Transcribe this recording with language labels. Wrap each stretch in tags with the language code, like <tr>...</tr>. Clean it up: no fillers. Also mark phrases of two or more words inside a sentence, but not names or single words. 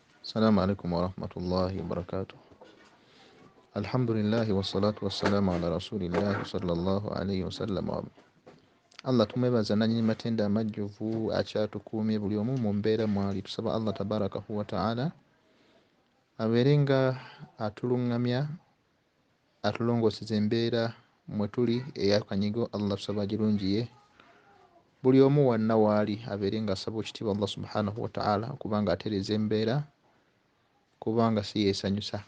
<ar>السلام عليكم ورحمة الله وبركاته. الحمد لله والصلاة والسلام على رسول الله صلى الله عليه وسلم.</ar> <lg>Allah tumwebaza nannyini matenda amajjuvu akyatukuumye buli omu mu mbeera mwali. Tusaba Allah</lg> <ar>تبارك وتعالى</ar> <lg>abeere nga atuluŋŋamya atulongooseza embeera mwe tuli ey'akanyigo. Allah tusaba agirungiye buli omu wonna waali abeere nga asaba ekitiibwa Allah</lg> <ar>سبحانه وتعالى</ar> <lg>okubanga atereeza embeera kubanga si yeesanyusa.</lg>